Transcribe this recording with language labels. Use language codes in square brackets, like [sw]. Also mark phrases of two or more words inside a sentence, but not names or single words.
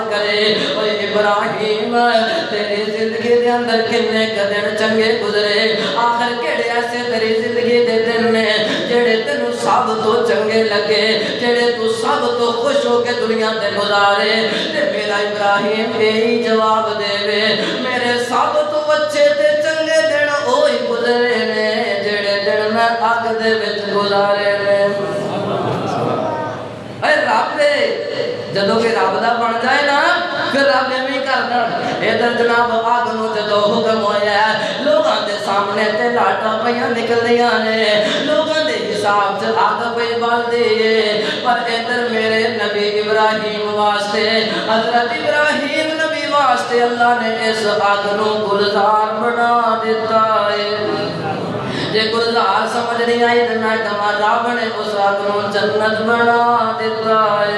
[pa] کرے اوے ابراہیم تیری زندگی دے اندر کنے دن چنگے گزرے، آخر کیڑے ایسے تیری زندگی دے دن نے جڑے تینوں سب تو چنگے لگے، جڑے تو سب تو خوش ہو کے دنیا تے گزارے، تے میرا ابراہیم یہی جواب دے وے میرے سب تو اچھے تے چنگے دن وہی گزرے نے جڑے دن میں اگ دے وچ گزارے نے۔ اے رب جدو کہ رب دا بن جائے نا پھر رب میں کرنا، ادھر جناب آگ نو جدو حکم ہویا ہے لوگاں دے سامنے تے لاٹاں پیاں نکل دیاں نے، لوگاں دے حساب سے آگ پہ بال دے، پر ادھر میرے نبی ابراہیم واسطے حضرت ابراہیم نبی واسطے اللہ نے اس آگ نو گلزار بنا دیتا ہے۔ جے گلزار سمجھ نہیں آئی تو میں کہاں رب نے اس آگ نو جنت بنا دیتا ہے۔